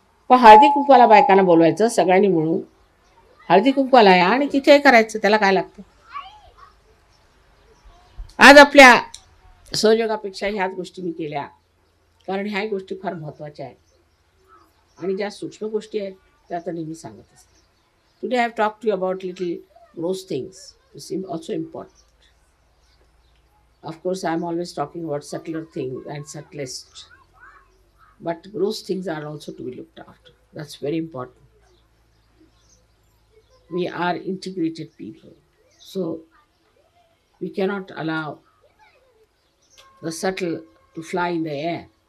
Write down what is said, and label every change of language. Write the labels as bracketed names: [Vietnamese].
[Marathi] पण हळदी कुंकवाला बायकांना बोलवायचं, सगळ्यांनी मिळून हळदी कुंकवाला या आणि तिथे करायचं, त्याला काय लागतं. आज आपल्या सहयोगापेक्षा ह्याच गोष्टी मी केल्या, कारण ह्या गोष्टी फार महत्त्वाच्या आहेत आणि ज्या सूक्ष्म गोष्टी आहेत त्या तर नेहमी सांगत असते. [English] Today I have talk to you about little gross things which seem also important. Of course, I'm always talking about subtler things and subtlest, but gross things are also to be looked after. That's very important. We are integrated people, so we cannot allow the subtle to fly in the air.